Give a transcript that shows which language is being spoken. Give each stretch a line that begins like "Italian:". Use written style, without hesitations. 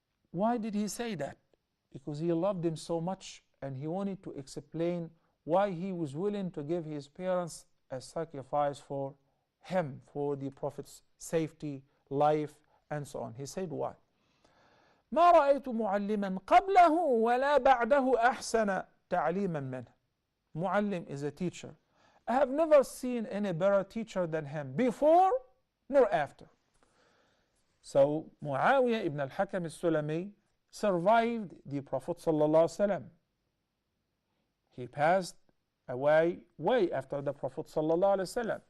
English: Why did he say that? Because he loved him so much, and he wanted to explain why he was willing to give his parents a sacrifice for him, for the Prophet's safety, life, and so on. He said why?
Arabic: ما رأيت معلما قبله ولا بعده أحسن تعليما منه.
English: Muallim is a teacher. I have never seen any better teacher than him, before nor after. So Muawiyah ibn al-Hakam al-Sulami survived the Prophet sallallahu alaihi wasallam. He passed away way after the Prophet sallallahu alaihi wasallam.